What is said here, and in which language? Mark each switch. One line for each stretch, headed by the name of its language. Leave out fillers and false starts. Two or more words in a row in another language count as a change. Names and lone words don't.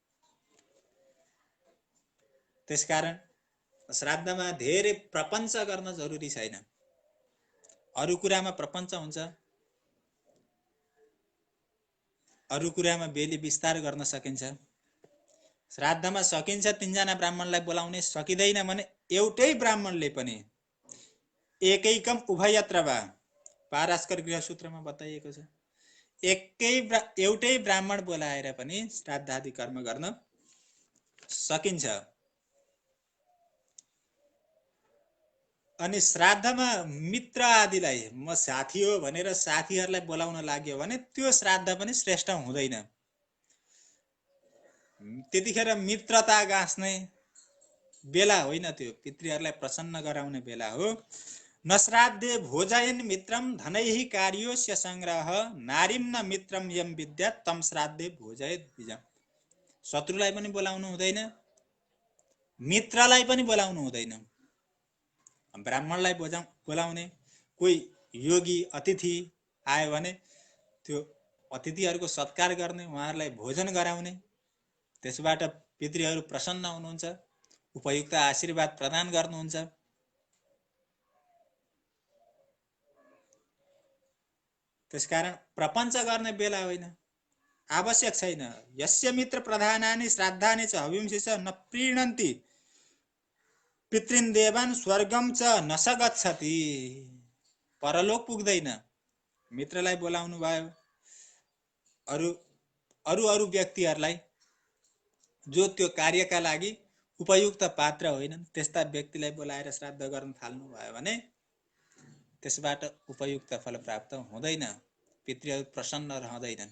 Nepali: त्यसकारण श्राद्धमा धेरै प्रपञ्च गर्न जरुरी छैन। अरु कुरामा प्रपञ्च हुन्छ, अरु कुरामा बेली विस्तार गर्न सकिन्छ। श्राद्धमा सकिन्छ 3 जना ब्राह्मणलाई बोलाउने, सकिदैन भने एउटै ब्राह्मणले पनि
Sanskrit: एकैकम उभयत्र वा
Nepali: पारास्कर गृहसूत्रमा बताइएको छ, एउटै ब्राह्मण बोलाएर पनि श्राद्धादि कर्म गर्न सकिन्छ। अनि श्राद्धमा मित्र आदिलाई, म साथी हो भनेर साथीहरूलाई बोलाउन लाग्यो भने त्यो श्राद्ध पनि श्रेष्ठ हुँदैन। त्यतिखेर मित्रता गाँस्ने बेला होइन, त्यो पितृहरूलाई प्रसन्न गराउने बेला हो।
Sanskrit: न श्राद्धे भोजयन् मित्रम धनैहि कार्योस्य संग्रह नारीम न मित्रम यम विद्या तम श्राद्धे भोजयेत् बीजम।
Nepali: शत्रुलाई पनि बोलाउनु हुँदैन, मित्रलाई पनि बोलाउनु हुँदैन। ब्राह्मणलाई बोलाउने, कोही योगी अतिथि आयो भने त्यो अतिथिहरूको सत्कार गर्ने, उहाँहरूलाई भोजन गराउने, त्यसबाट पितृहरू प्रसन्न हुनुहुन्छ, उपयुक्त आशीर्वाद प्रदान गर्नुहुन्छ। त्यसकारण प्रपञ्च गर्ने बेला होइन, आवश्यक छैन।
Sanskrit: यस्य मित्र प्रधानानि श्राद्धानि च हविंसि च न प्रीणन्ति पितृन् देवान् स्वर्गम च न स गच्छति।
Nepali: परलोक पुग्दैन। मित्रलाई बोलाउनु भयो, अरु व्यक्तिहरूलाई जो त्यो कार्यका लागि उपयुक्त पात्र होइनन् त्यस्ता व्यक्तिलाई बोलाएर श्राद्ध गर्न थाल्नु भयो भने त्यसबाट उपयुक्त फल प्राप्त हुँदैन, पितृहरू प्रसन्न रहँदैनन्।